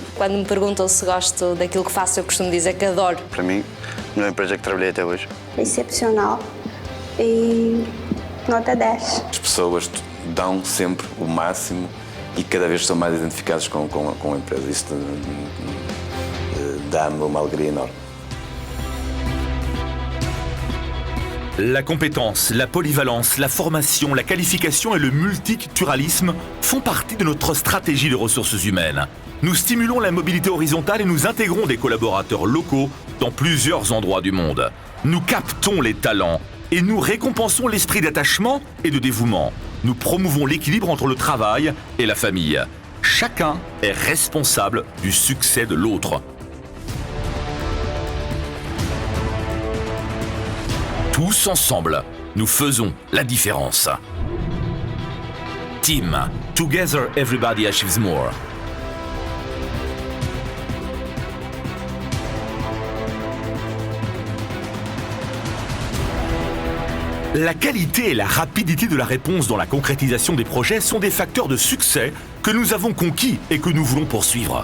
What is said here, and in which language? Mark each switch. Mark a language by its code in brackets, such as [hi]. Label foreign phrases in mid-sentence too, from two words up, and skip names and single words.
[pt] Quando me perguntam se gosto daquilo que faço, eu costumo dizer que adoro. Para mim, a melhor empresa que trabalhei até hoje. Excepcional e nota 10. As pessoas dão sempre o máximo e cada vez estão mais identificadas com a empresa. Isso dá-me uma alegria enorme. [fr] La compétence, la polyvalence, la formation, la qualification et le multiculturalisme font partie de notre stratégie de ressources humaines. Nous stimulons la mobilité horizontale et nous intégrons des collaborateurs locaux dans plusieurs endroits du monde. Nous captons les talents et nous récompensons l'esprit d'attachement et de dévouement. Nous promouvons l'équilibre entre le travail et la famille. Chacun est responsable du succès de l'autre. Tous ensemble, nous faisons la différence. [en] Team, together everybody achieves more. [fr] La qualité et la rapidité de la réponse dans la concrétisation des projets sont des facteurs de succès que nous avons conquis et que nous voulons poursuivre.